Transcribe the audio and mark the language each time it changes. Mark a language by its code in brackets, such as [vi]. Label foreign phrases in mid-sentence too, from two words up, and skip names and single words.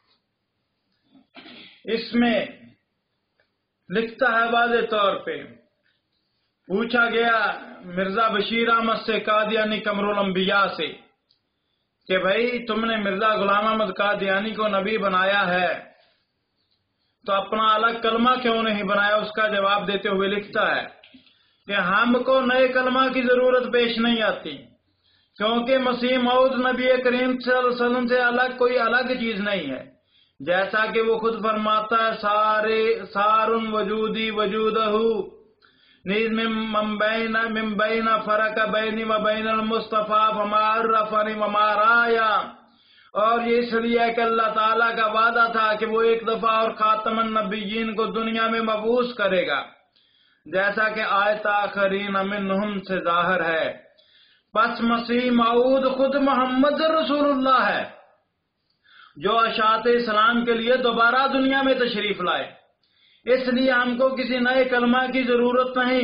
[ur] اس میں لکھتا ہے واضح طور پہ، پوچھا گیا مرزا بشیر احمد سے قادیانی قمر الانبیاء سے کہ بھائی تم نے مرزا غلام احمد قادیانی کو نبی بنایا ہے تو اپنا الگ کلمہ کیوں نہیں بنایا؟ اس کا جواب دیتے ہوئے لکھتا ہے کہ ہم کو نئے کلمہ کی ضرورت پیش نہیں آتی، کیونکہ مسیح موعود نبی کریم [ar] صلی اللہ علیہ وسلم [ur] سے الگ کوئی الگ چیز نہیں ہے، جیسا کہ وہ خود فرماتا ہے [ar] سارن وجودی وجودہ نیز من بین فرق بینی و بین المصطفیٰ فما عرفنی وما رایا، [ur] اور یہ اس لیے کہ اللہ تعالیٰ کا وعدہ تھا کہ وہ ایک دفعہ اور خاتم النبیین کو دنیا میں مبعوث کرے گا، جیسا کہ آیت [ar] آخرین منہم [ur] سے ظاہر ہے۔ پس مسیح موعود خود محمد رسول اللہ ہے جو اشاعت اسلام کے لیے دوبارہ دنیا میں تشریف لائے، اس لیے ہم کو کسی نئے کلمہ کی ضرورت نہیں۔